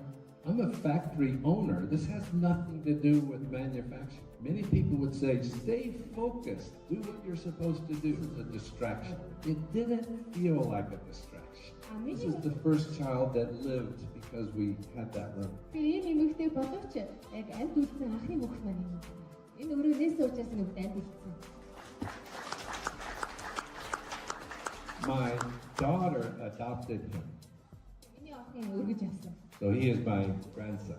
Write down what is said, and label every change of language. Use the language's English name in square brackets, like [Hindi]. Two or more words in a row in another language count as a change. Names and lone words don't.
[English] I'm a factory owner. This has nothing to do with manufacturing. Many people would say, stay focused. Do what you're supposed to do. It's a distraction. It didn't feel like a distraction. This is the first child that lived because we had that room. [Mongolian] Би ийм эмэгтэй боловч яг амьд үлдсэн анхны мөх маань юм. Энэ өөрөө нээсэн учраас нүгт амьд үлдсэн. [English] My daughter adopted him. [Mongolian] Миний охин өргөж авсан. [English] So he is my grandson.